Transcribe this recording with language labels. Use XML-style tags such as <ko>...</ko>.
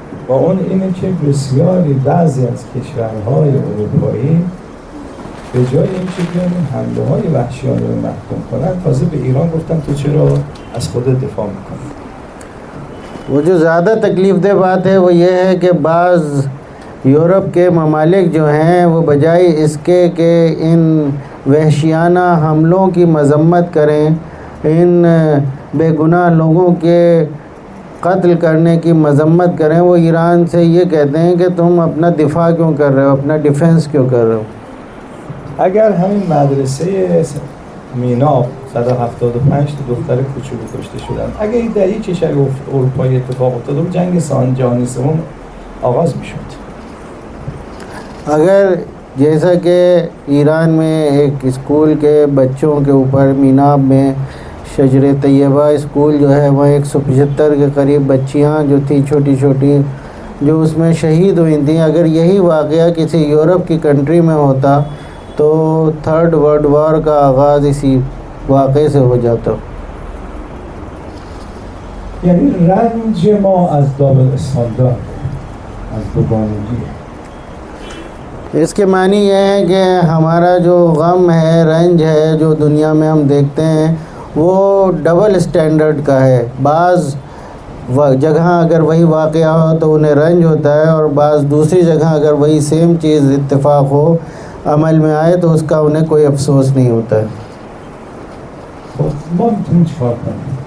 <fa>و اون اینه که بسیاری بعضی از کشورهای اروپایی به جای اینکه بیان این حمله‌های وحشیانه رو محکوم کنن، تازه به ایران گفتن تو چرا از خودت دفاع میکنی؟</fa> <hi>वो जो ज़्यादा तकलीफ़ दे बात है वो ये है कि बाज़ यूरोप के ममालिक जो हैं वो बजाय इसके कि इन वहशियाना हमलों की मज़म्मत करें, इन बेगुनाह लोगों के कत्ल करने की मज़म्मत करें, वो ईरान से ये कहते हैं कि तुम अपना दिफा क्यों कर रहे हो, अपना डिफेंस क्यों कर रहे हो।</hi> <fa>اگر همین مدرسه میناب 175 تا دختر کوچولو کشته شدن، اگر در یک کشور اروپایی اتفاق افتاد و جنگ جهانی سوم آغاز میشد.</fa> <hi>अगर जैसा कि ईरान में एक स्कूल के बच्चों के ऊपर मीनाब में शजर तैयबा स्कूल जो है वह 175 के करीब बच्चियां जो थी छोटी छोटी जो उसमें शहीद हुई थी, अगर यही वाक़या किसी यूरोप की कंट्री में होता तो थर्ड वर्ल्ड वॉर का आगाज़ इसी वाक़े से हो जाता.</hi> <fa>یعنی رنج ما از دابل استاندارد، از دوگانگی.</fa> <hi>इसके मानी यह है कि हमारा जो गम है, रंज है जो दुनिया में हम देखते हैं वो डबल स्टैंडर्ड का है. बाज़ जगह अगर वही वाक़या हो तो उन्हें रंज होता है और बाज़ दूसरी जगह अगर वही सेम चीज़ इत्तेफाक हो अमल में आए तो उसका उन्हें कोई अफसोस नहीं होता है.</hi>